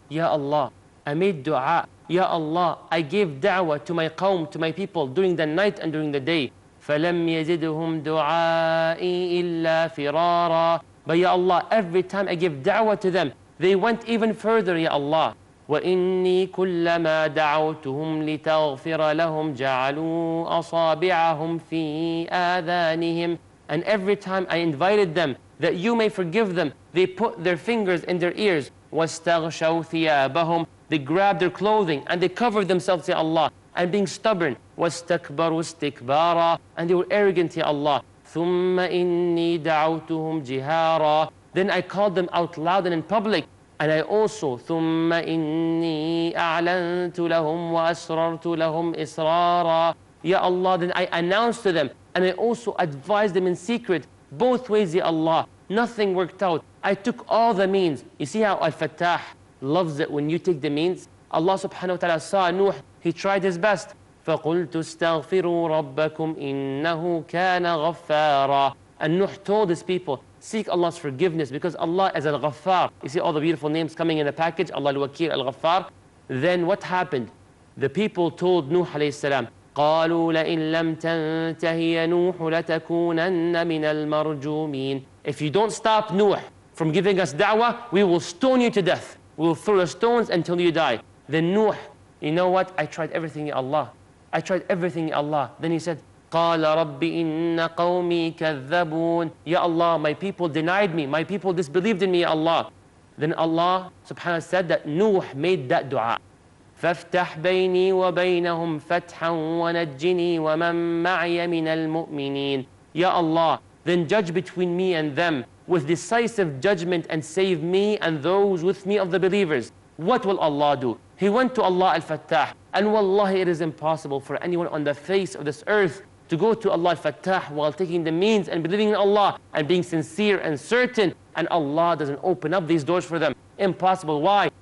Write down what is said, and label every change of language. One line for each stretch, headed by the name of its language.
English: Ya Allah, I made dua. Ya Allah, I gave da'wah to my qawm, to my people, during the night and during the day.
Arabic: فَلَمْ يَزِدْهُمْ دُعَائِي إِلَّا فِرَارًا.
English: But Ya Allah, every time I give da'wah to them, they went even further, Ya Allah.
Arabic: وإني كلما دعوتهم لتغفر لهم جعلوا أصابعهم في آذانهم.
English: And every time I invited them that you may forgive them, they put their fingers in their ears.
Arabic: واستغشوا ثيابهم.
English: They grabbed their clothing and they covered themselves, Ya Allah, and being stubborn.
Arabic: واستكبروا استكبارا.
English: And they were arrogant, Ya Allah.
Arabic: ثم إني دعوتهم جهارا.
English: Then I called them out loud and in public. And I also,
Arabic: ثُمَّ إِنِّي أَعْلَنْتُ لَهُمْ وَأَسْرَرْتُ لَهُمْ إِسْرَارًا.
English: Ya Allah, then I announced to them, and I also advised them in secret. Both ways, Ya Allah, nothing worked out. I took all the means. You see how Al-Fattah loves it when you take the means? Allah subhanahu wa ta'ala saw Nuh, he tried his best.
Arabic: فَقُلْتُ اسْتَغْفِرُوا رَبَّكُمْ إِنَّهُ كَانَ غَفَّارًا.
English: And Nuh told his people, seek Allah's forgiveness, because Allah is Al-Ghaffar. You see all the beautiful names coming in a package, Allah Al-Wakil, Al-Ghaffar. Then what happened? The people told Nuh alayhi salam,
Arabic: قَالُوا لَإِن لَمْ تَنْتَهِ يَا نُوحُ لَتَكُونَنَّ مِنَ الْمَرْجُومِينَ.
English: If you don't stop Nuh from giving us da'wah, we will stone you to death. We will throw the stones until you die. Then Nuh, you know what? I tried everything, Ya Allah. I tried everything, Ya Allah. Then he said,
Arabic: قال رب إن قومي كذبون.
English: Ya Allah, my people denied me. My people disbelieved in me, Ya Allah. Then Allah subhanahu wa ta'ala said that Nuh made that dua.
Arabic: فافتح بيني وبينهم فتحا ونجني ومن معي من المؤمنين.
English: Ya Allah, then judge between me and them with decisive judgment and save me and those with me of the believers. What will Allah do? He went to Allah al-Fattah, and wallahi it is impossible for anyone on the face of this earth to go to Allah al-Fattah while taking the means and believing in Allah and being sincere and certain, and Allah doesn't open up these doors for them. Impossible. Why?